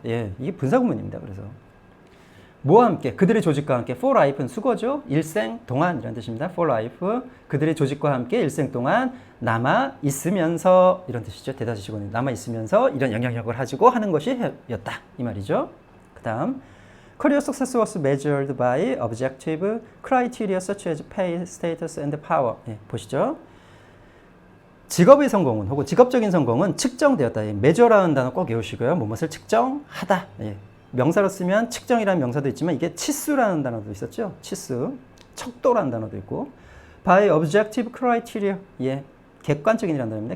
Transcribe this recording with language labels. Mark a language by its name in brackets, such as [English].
[Korean] 예, 이게 분사구문입니다. 그래서 뭐와 함께? 그들의 조직과 함께. for life는 수거죠. 일생 동안 이런 뜻입니다. for life. 그들의 조직과 함께 일생 동안 남아있으면서 이런 뜻이죠. 대다수 직원이 남아있으면서 이런 영향력을 가지고 하는 것이 였다. 이 말이죠. 그 다음 [English] Career success was measured by objective criteria such as pay, status, and power. [Korean] 예, 보시죠. 직업의 성공은 혹은 직업적인 성공은 측정되었다. measure라는 단어 꼭 외우시고요. 무엇을 측정하다. 예. 명사로 쓰면 측정이라는 명사도 있지만 이게 치수라는 단어도 있었죠. 치수, 척도라는 단어도 있고 [English] by objective criteria. [Korean] 예. 객관적인이라는 단어입니다.